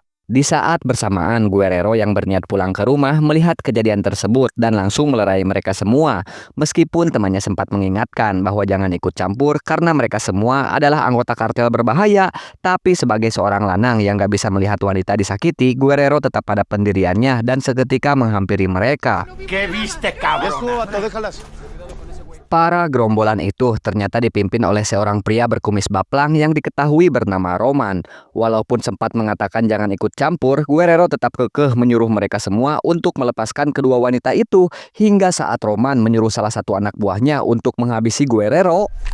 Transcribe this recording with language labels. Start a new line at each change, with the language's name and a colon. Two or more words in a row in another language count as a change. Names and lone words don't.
Indonesian: Di saat bersamaan, Guerrero yang berniat pulang ke rumah melihat kejadian tersebut dan langsung melerai mereka semua. Meskipun temannya sempat mengingatkan bahwa jangan ikut campur karena mereka semua adalah anggota kartel berbahaya, tapi sebagai seorang lanang yang gak bisa melihat wanita disakiti, Guerrero tetap pada pendiriannya dan seketika menghampiri mereka.
Spanish: ¿Qué viste, cabrón?
Indonesian: Para gerombolan itu ternyata dipimpin oleh seorang pria berkumis baplang yang diketahui bernama Roman. Walaupun sempat mengatakan jangan ikut campur, Guerrero tetap kekeh menyuruh mereka semua untuk melepaskan kedua wanita itu, hingga saat Roman menyuruh salah satu anak buahnya untuk menghabisi Guerrero.